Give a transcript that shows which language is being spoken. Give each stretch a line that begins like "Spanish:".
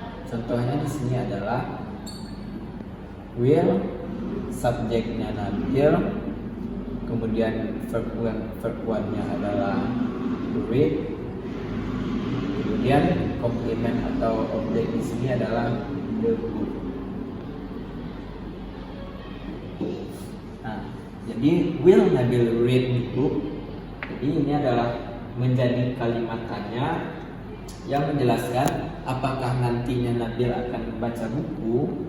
Indonesian: Contohnya di sini adalah will, subjeknya Nabil, kemudian verb one-nya adalah read, kemudian komplement atau objek di sini adalah the book. Nah, jadi
English: will Nabil read the book.
Indonesian: Jadi ini adalah menjadi kalimat tanya yang menjelaskan apakah nantinya Nabil akan membaca buku.